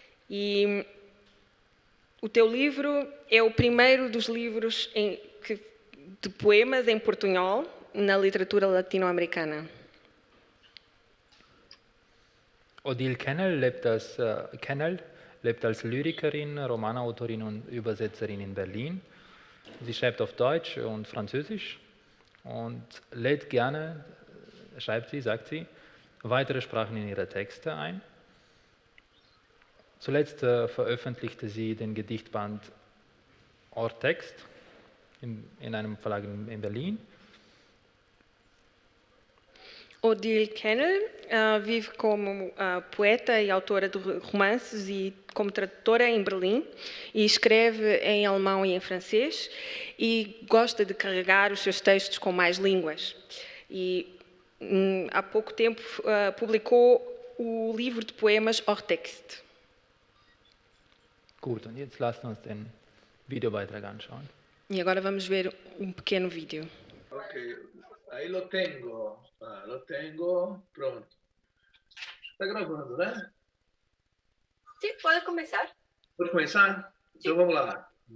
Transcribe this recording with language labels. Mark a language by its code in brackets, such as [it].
[pt] E o teu livro é o primeiro dos livros de poemas em portunhol na literatura latino-americana. [de] Odile Kennel lebt als Lyrikerin, Romanautorin und Übersetzerin in Berlin. Sie schreibt auf Deutsch und Französisch und lädt gerne, sagt sie, weitere Sprachen in ihre Texte ein. Zuletzt veröffentlichte sie den Gedichtband Ortext in einem Verlag in Berlin. [pt] Odile Kennel vive como poeta e autora de romances e como tradutora em Berlim e escreve em alemão e em francês e gosta de carregar os seus textos com mais línguas. E há pouco tempo publicou o livro de poemas Ortext. [de] Gut, und jetzt lasst uns den Videobeitrag anschauen. [pt] E agora vamos ver pequeno vídeo. Ok, aí [es] lo tengo, [pt] pronto. Está gravando, né? Sim, pode começar. Pode começar? Então vamos lá.